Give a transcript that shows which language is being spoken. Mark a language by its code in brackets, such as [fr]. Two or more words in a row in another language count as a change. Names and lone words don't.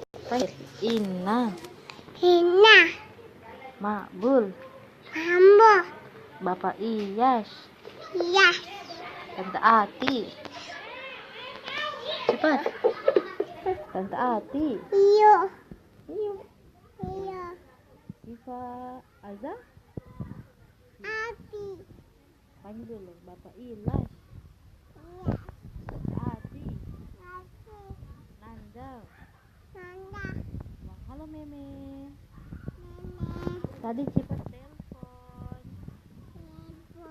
[id] Ina. Hina. Makbul. Ambo. Bapak Iyas. Iya. Tante Ati. Cepat. Tante Ati. Iyo. Iyo. Iyo. Iva Azza. Ati. Panggil dulu Bapak Ilas. Iya. Tante Ati. Ati. Nanda. Nanda. Halo Meme. Nenek. Tadi Cipa telepon. Ibu.